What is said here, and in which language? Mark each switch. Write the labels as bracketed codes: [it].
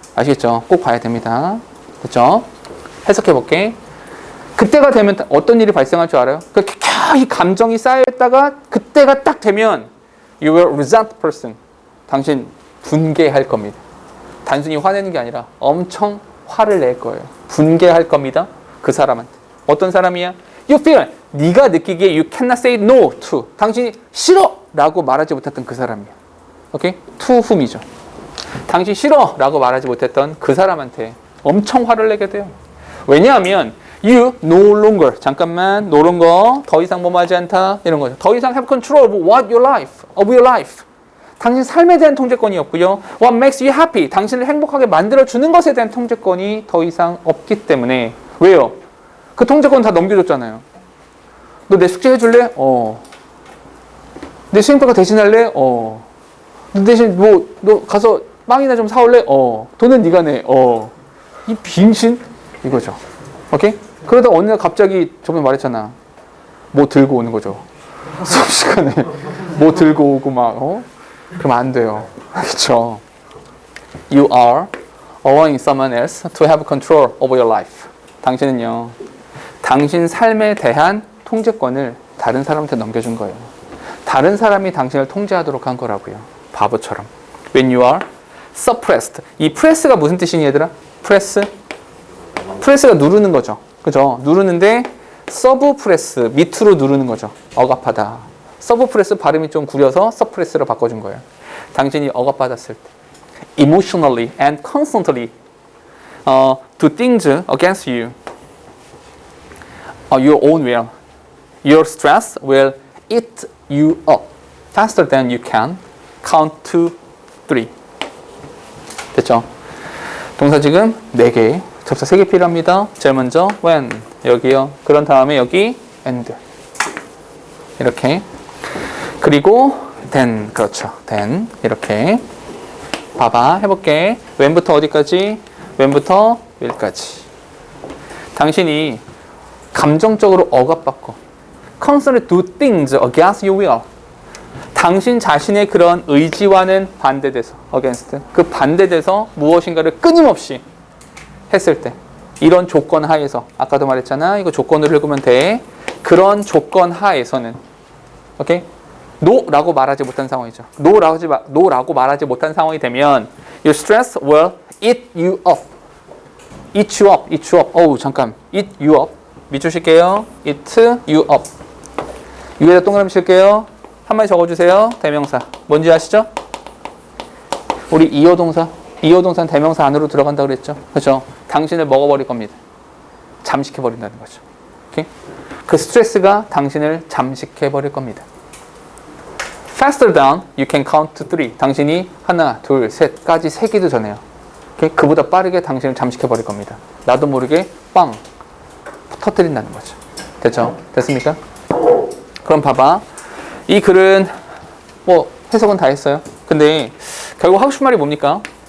[ko] 아시겠죠? 꼭 봐야 됩니다. 됐죠? 해석해 볼게. 그때가 되면 어떤 일이 발생할 줄 알아요? 이 감정이 쌓여있다가 그때가 딱 되면 [en] you will resent person. [ko] 당신 분개할 겁니다. 단순히 화내는 게 아니라 엄청 화를 낼 거예요. 분개할 겁니다. 그 사람한테. [en] 어떤 사람이야? You feel. [ko] 네가 느끼기에 [en] you cannot say no to. [ko] 당신이 싫어. 라고 말하지 못했던 그 사람이에요. 오케이? to whom이죠. 당신 싫어 라고 말하지 못했던 그 사람한테 엄청 화를 내게 돼요. 왜냐하면 [en] you no longer [ko] 잠깐만 no longer 더 이상 뭐하지 않다 이런 거죠. 더 이상 [en] have control of what your life of your life. [ko] 당신 삶에 대한 통제권이 없고요. [en] What makes you happy? [ko] 당신을 행복하게 만들어주는 것에 대한 통제권이 더 이상 없기 때문에 왜요? 그 통제권 다 넘겨줬잖아요. 너 내 숙제 해줄래? 내 수행평가 대신할래? 너 대신 너 가서 빵이나 좀 사올래? 돈은 네가 내. 이 빙신? 이거죠. 오케이? 그러다 어느 날 갑자기 저번에 말했잖아. 뭐 들고 오는 거죠. 수업 시간에 뭐 들고 오고 막 그러면 안 돼요. 알겠죠? [en] You are allowing someone else to have control over your life. [ko] 당신은요. 당신 삶에 대한 통제권을 다른 사람한테 넘겨준 거예요. 다른 사람이 당신을 통제하도록 한 거라고요. 바보처럼. [en] When you are suppressed. [ko] 이 press가 무슨 뜻이니 얘들아? press가 누르는 거죠. 그죠? 누르는데 서브프레스 밑으로 누르는 거죠. 억압하다. 서브프레스 발음이 좀 구려서 서프레스로 바꿔준 거예요. 당신이 억압받았을 때 [en] emotionally and constantly do things against you. Your own will. Your stress will eat you up faster than you can count to 3. [ko] 됐죠? 동사 지금 4개, 접사 3개 필요합니다. 제일 먼저 when 여기요. 그런 다음에 여기 and 이렇게. 그리고 then 그렇죠. then 이렇게. 봐봐 해볼게. when부터 어디까지? when부터 will까지. 당신이 감정적으로 억압받고 [en] constantly do things against your will. [ko] 당신 자신의 그런 의지와는 반대돼서 against 그 반대돼서 무엇인가를 끊임없이 했을 때 이런 조건 하에서 아까도 말했잖아. 이거 조건을 읽으면 돼. 그런 조건 하에서는 오케이? no라고 말하지 못한 상황이죠. [en] no라고 [ko] 말하지 못한 상황이 되면 [en] your stress will eat you up. eat you up. [ko] 어우 잠깐. [en] eat you up. [ko] 밑줄 칠게요. [en] eat you up. [ko] 위에다 동그라미 칠게요. 한마디 적어주세요. 대명사. 뭔지 아시죠? 우리 이어동사는 대명사 안으로 들어간다고 그랬죠? 그렇죠? 당신을 먹어버릴 겁니다. 잠식해버린다는 거죠. 오케이? 그 스트레스가 당신을 잠식해버릴 겁니다. [en] Faster than you can count to 3. [ko] 당신이 하나, 둘, 셋까지 세기도 전에요. 오케이? 그보다 빠르게 당신을 잠식해버릴 겁니다. 나도 모르게 빵 터뜨린다는 거죠. 됐죠? 됐습니까? 그럼 봐봐. 이 글은 뭐 해석은 다 했어요. 근데 결국 하고 싶은 말이 뭡니까?